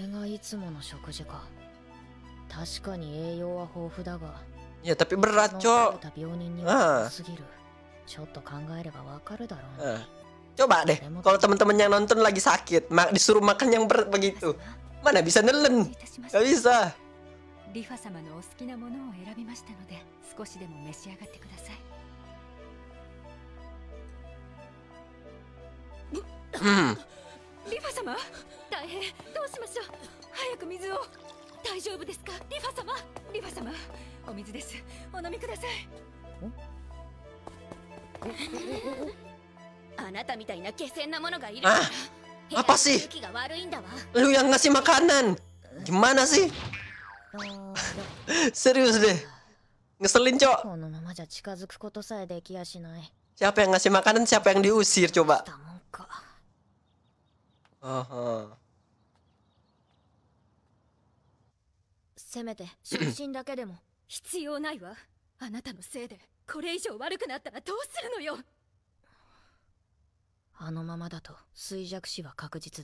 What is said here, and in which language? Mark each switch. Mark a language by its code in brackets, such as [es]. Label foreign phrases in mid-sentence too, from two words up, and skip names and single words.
[id] Ya tapi berat, Cok. Coba deh, kalau teman-teman yang nonton lagi sakit, disuruh makan yang berat begitu, mana bisa nelen? Gak bisa. [ja] リファ様のお好きなものを選びましたので、少しでも召し上がってください。リファ様、大変、どうしましょう。早く水を。大丈夫ですか、リファ様。リファ様、お水です。お飲みください。あなたみたいな下賤なものがいるから。 [id] Apa sih? [ja] 空気が悪いんだわ。 [id] Lu yang ngasih makanan. Gimana sih? Serius deh. Ngeselin, Cok. [ja] このままじゃ近づくことさえできやしない。 [id] Siapa yang ngasih makanan, siapa yang diusir coba? [ja] したもんか。 Aha. せめて出身だけでも。必要ないわ。あなたのせいでこれ以上悪くなったらどうするのよ。あのままだと衰弱死は確実だ。